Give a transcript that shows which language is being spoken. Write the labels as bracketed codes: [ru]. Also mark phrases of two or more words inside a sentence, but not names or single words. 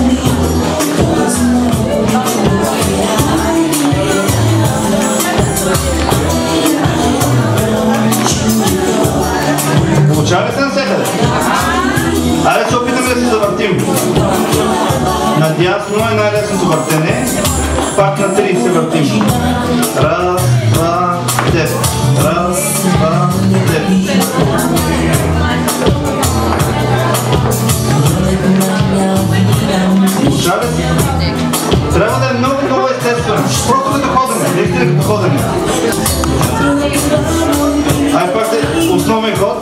[bg] Получава ли се навсякъде? Айде се опитаме да се завъртим. Надясно е най-лесното въртене. Пак на 3 се въртим. Раз, два, теп. Раз, два, теп. Получава ли се? Трябва да е много естествено. Просто като ходене. Наистина като ходене. Ай пак е основен ход.